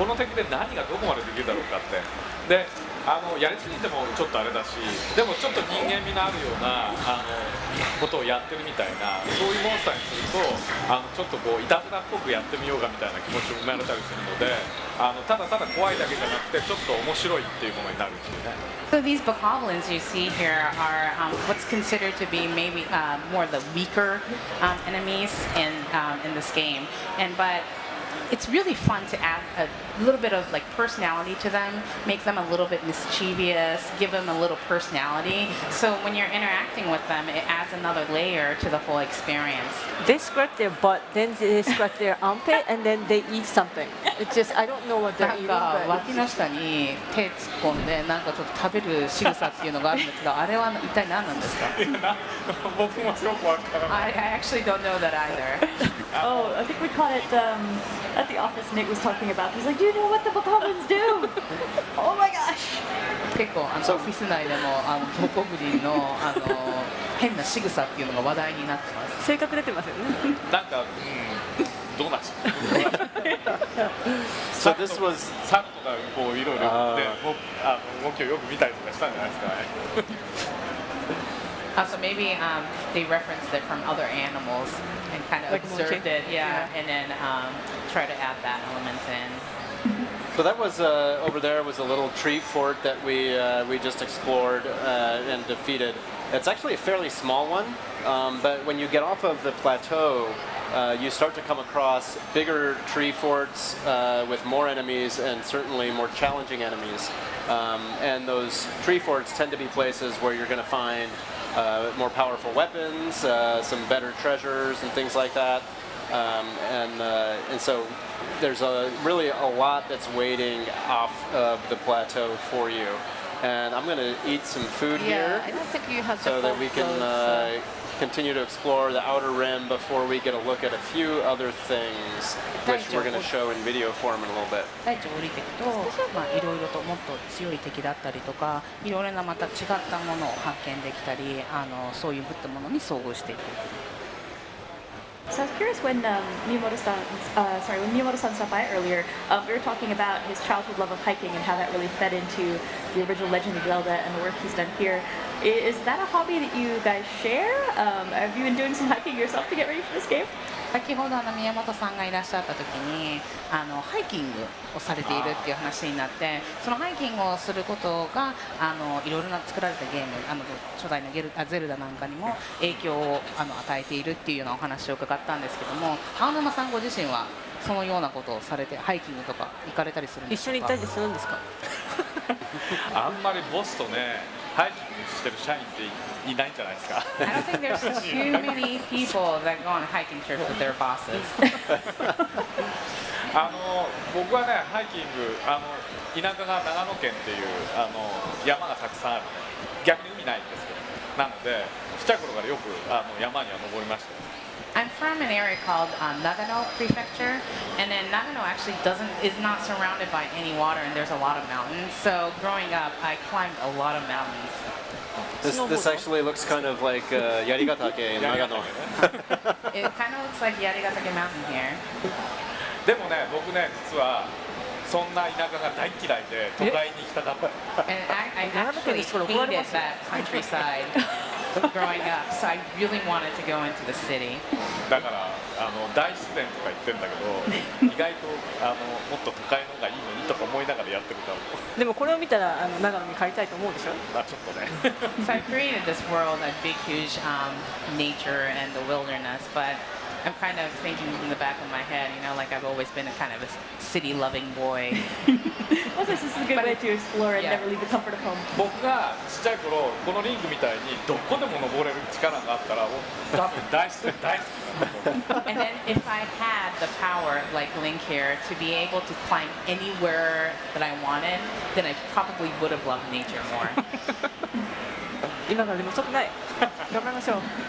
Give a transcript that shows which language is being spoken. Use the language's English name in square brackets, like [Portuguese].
[Japanese] この敵で何がどこまでできるだろうかって。でやりすぎてもちょっとあれだし、でもちょっと人間味のあるようなことをやってるみたいな、そういうモンスターにするとちょっとこういたずらっぽくやってみようかみたいな気持ちも生まれたりするので。ただただ怖いだけじゃなくてちょっと面白いっていうものになるっていうね。 [English] So these bokoblins you see here are what's considered to be maybe more the weaker enemies in this game, but it's really fun to add a little bit of like personality to them, make them a little bit mischievous, give them a little personality. So when you're interacting with them, it adds another layer to the whole experience. They scratch their butt, then they scratch their armpit, and then they eat something. It's just I don't know what they're [Japanese] なん [English] eating, [Japanese] か [English] but [Japanese] 脇の下に手突っ込んでなんかちょっと食べる仕草っていうのがあるんですけど、あれは一体何なんですか？僕もすごくわからない。 [English] I actually don't know that either. Oh, I think we caught it at the office. Nick was talking about. He's like, "Do you know what the bokoblins do?" Oh my gosh! [Japanese] 結構オフィス内でもボコブリンの変な仕草っていうのが話題になってます。性格出てますよね。なんか、どうなんでしょう。 [English] So this was [Japanese] 猿とかこういろいろで動きをよく見たりとかしたんじゃないですかね。 [English] So maybe they referenced it from other animals and kind of Like observed monkey? it, yeah, and then try to add that element in. So that was over there was a little tree fort that we just explored and defeated. It's actually a fairly small one, but when you get off of the plateau, you start to come across bigger tree forts with more enemies and certainly more challenging enemies. And those tree forts tend to be places where you're going to find more powerful weapons, some better treasures and things like that. And so there's really a lot that's waiting off of the plateau for you. And I'm going to eat some food here I don't think you have so that we can continue to explore the outer rim before we get a look at a few other things, which we're going to show in video form in a little bit. [Japanese] 大地を降りていくと、いろいろともっと強い敵だったりとか、いろいろなまた違ったものを発見できたり、そういうものに遭遇していく。 [English] So I was curious when Miyamoto-san stopped by earlier, we were talking about his childhood love of hiking and how that really fed into the original Legend of Zelda and the work he's done here. Is that a hobby that you guys share? Have you been doing some hiking yourself to get ready for this game? [Japanese] 先ほど宮本さんがいらっしゃった時にハイキングをされているっていう話になって、そのハイキングをすることがいろいろな作られたゲーム初代のゼルダなんかにも影響を与えているっていうようなお話を伺ったんですけども、青沼さんご自身はそのようなことをされてハイキングとか行かれたりするんですか？一緒に行ったりするんですか？あんまりボスとねハイキングしてる社員っていないんじゃないですか。 [English] I don't think there's too many people that go on hiking trips with their bosses. [Japanese] 僕はねハイキング田舎が長野県っていう山がたくさんあるね。逆に海ないんですけど、なのでちっちゃい頃からよく山には登りました。 [English] I'm from an area called Nagano Prefecture, and then Nagano actually is not surrounded by any water, and there's a lot of mountains. So growing up, I climbed a lot of mountains. This actually looks kind of like Yarigatake in Nagano. It kind of looks like Yarigatake Mountain here. [Japanese] でもね僕ね実はそんな田舎が大嫌いで都会に行きたかった。 [English] And I actually hated that countryside growing up, so I really wanted to go into the city. [Japanese] だから大自然とか言ってんだけど意外ともっと都会の方がいいのにとか思いながらやってるかも。でもこれを見たら長野に帰りたいと思うでしょ？まあちょっとね。 [English] So I created this world, a big, huge nature and the wilderness, but I'm kind of thinking in the back of my head, like I've always been a kind of a city-loving boy. Well, this is a good way to explore and never leave the comfort of home. [Japanese] 僕がちっちゃい頃このリングみたいにどこでも登れる力があったら多分大好きなんだと思う。 [English] And then if I had the power, like Link here, to be able to climb anywhere that I wanted, then I probably would have loved nature more. 今からでも遅くない。頑張りましょう。